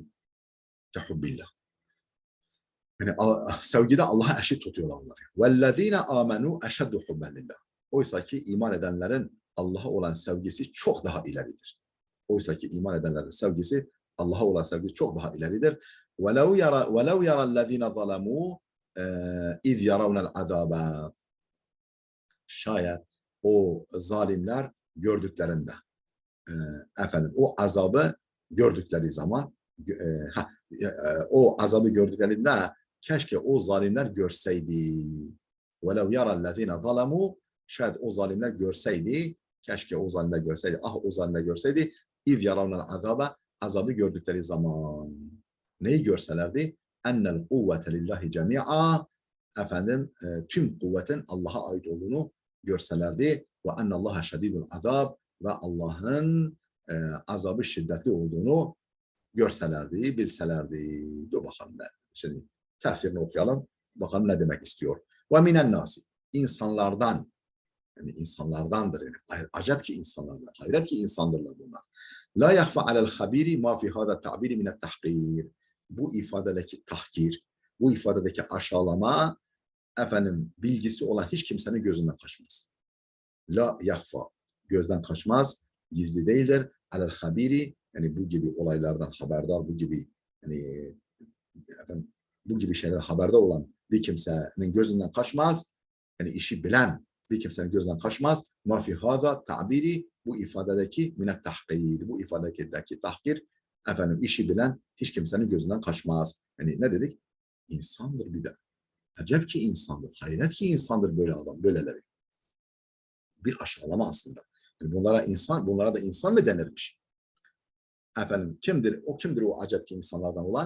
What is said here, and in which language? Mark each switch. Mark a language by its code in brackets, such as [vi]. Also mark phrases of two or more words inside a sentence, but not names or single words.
[tr] Kehubbillah. Yani sevgide Allah'a eşit tutuyorlar onları. [ar] والذين آمنوا أشد حبا لله. [tr] Oysa ki iman edenlerin Allah'a olan sevgisi çok daha ileridir. Oysa ki iman edenlerin sevgisi Allah'a olan sevgisi çok daha ileridir. [ar] وَلَوْ يَرَى الَّذ۪ينَ ظَلَمُوا اِذْ يَرَوْنَ الْعَذَابَ. [tr] Şayet o zalimler gördüklerinde, o azabı gördükleri zaman, o azabı gördüklerinde keşke o zalimler görseydi. [ar] وَلَوْ يَرَى الَّذ۪ينَ ظَلَمُوا. [tr] Şayet o zalimler görseydi, keşke o zalimler görseydi, o zalimler görseydi, [ar] اِذْ يَرَوْنَ الْعَذَابَ. [tr] Azabı gördükleri zaman neyi görselerdi? [ar] اَنَّ الْقُوَّةَ لِلّٰهِ جَمِيعًا. [tr] Tüm kuvvetin Allah'a ait olduğunu görselerdi. [ar] وَاَنَّ اللّٰهَ شَد۪يدُ الْعَذَابِ. [tr] Ve Allah'ın azabı şiddetli olduğunu görselerdi, bilselerdi. Dur bakalım. Şimdi tefsirini okuyalım. Bakalım ne demek istiyor. [ar] وَمِنَ النَّاسِ. [tr] İnsanlardan, yani insanlardandır. Yani. Acayip ki insanlardan, hayret ki insandırlar bunlar. [ar] لا يخفى على الخبير ما في هذا التعبير من التحقير. [tr] Bu ifadedeki tahkir, bu ifadedeki aşağılama, bilgisi olan hiç kimsenin gözünden kaçmaz. [ar] لا يخفى, [tr] gözden kaçmaz, gizli değildir. [ar] على الخبير, [tr] yani bu gibi olaylardan haberdar, bu gibi yani bu gibi şeyler haberdar olan bir kimsenin gözünden kaçmaz. Yani işi bilen bir kimsenin gözünden kaçmaz. [ar] ما في هذا التعبير, [tr] bu ifadedeki [ar] من التحقير, [tr] bu ifadedeki tahkir, işi bilen hiç kimsenin gözünden kaçmaz. Yani ne dedik? İnsandır bir de. Acayip ki insandır, hayret ki insandır böyle adam, böyleleri. Bir aşağılama aslında. Yani bunlara da insan mı denirmiş? Kimdir o acayip ki insanlardan olan?